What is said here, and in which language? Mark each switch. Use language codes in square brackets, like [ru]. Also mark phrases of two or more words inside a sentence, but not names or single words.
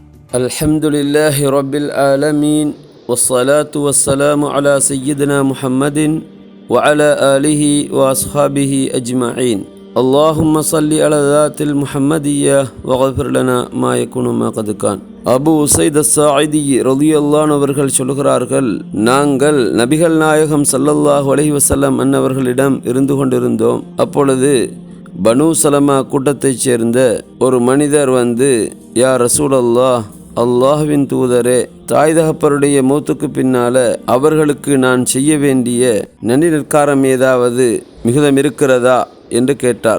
[ar] الحمد لله رب العالمين والصلاة والسلام على سيدنا محمد وعلى آله وأصحابه أجمعين اللهم صل على ذات المحمدية وغفر لنا ما يكون ما قد كان. [ta] அபு உசைத் அஸ்ஸாஇதி [ar] رضي الله عنه [ta] அவர்கள் சொல்கிறார்கள், நாங்கள் நபிகள் நாயகம் [ar] صلى الله عليه وسلم [ta] அன்னவர்களிடம் இருந்து கொண்டிருந்தோம். அப்பொழுது பனு சலமா கூட்டத்தைச் சேர்ந்த ஒரு மனிதர் வந்து, [ar] يا رسول الله, [ta] அல்லாஹ்வின் தூதரே, தாய் தகப்பருடைய மௌத்துக்கு பின்னால அவர்களுக்கு நான் செய்ய வேண்டிய நன்றி நற்காரம் ஏதாவது மிகுதம் இருக்கிறதா என்று கேட்டார்.